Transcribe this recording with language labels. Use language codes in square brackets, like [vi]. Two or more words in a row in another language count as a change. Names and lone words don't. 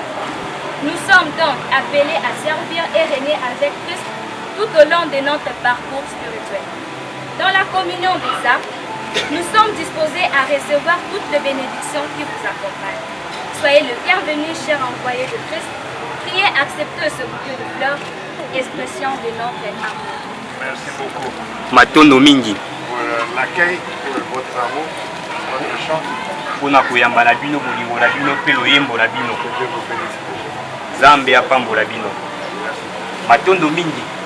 [fr] Nous sommes donc appelés à servir et régner avec Christ tout au long de notre parcours spirituel. Dans la communion des âmes, nous sommes disposés à recevoir toutes les bénédictions qui vous accompagnent. Soyez le bienvenu, cher envoyé de Christ. Priez accepter ce bouquet de fleurs, expression de notre amour. Merci beaucoup. [ln] Matondo mingi. [fr] Pour l'accueil, pour votre amour, votre chant. [ln] Pona koyamba na bino bolingo na bino pe loyembo na bino. [fr] Que Dieu vous bénisse. [ln] Zambe apambola bino. Matondo mingi.